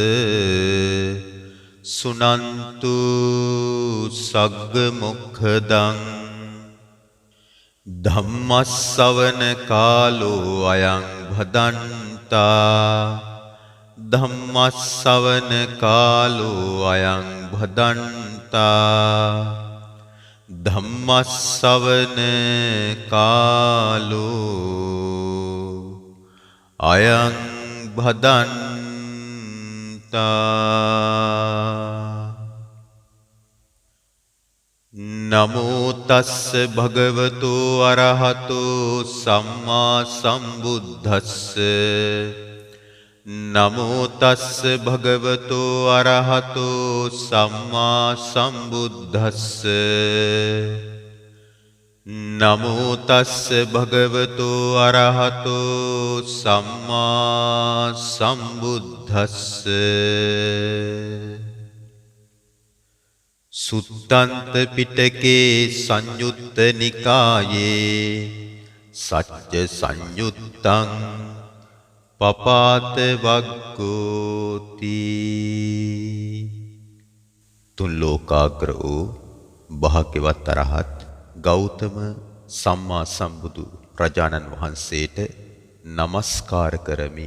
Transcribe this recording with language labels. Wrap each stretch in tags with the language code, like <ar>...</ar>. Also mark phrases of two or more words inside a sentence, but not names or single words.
<pi>සුනන්තු සග්ග මොක්ඛදං ධම්මස්සවන කාලෝ අයං භදන්තා ධම්මස්සවන කාලෝ අයං භදන්තා ධම්මස්සවන කාලෝ අයං භදන්තා. නමෝ තස්ස භගවතු අරහතෝ සම්මා සම්බුද්දස්ස නමෝ තස්ස භගවතු අරහතෝ සම්මා සම්බුද්දස්ස නමෝ තස්ස භගවතු අරහතෝ සම්මා සම්බුද්දස්ස. සුත්තන්ත පිටකේ සංයුත්ත නිකායේ සච්ච සංයුත්තං පපාත වග්ගෝති.</pi> <si>තුන් ලෝකාග්‍ර වූ භාග්‍යවත් අරහත් ගෞතම සම්මා සම්බුදු රජාණන් වහන්සේට නමස්කාර කරමි.</si>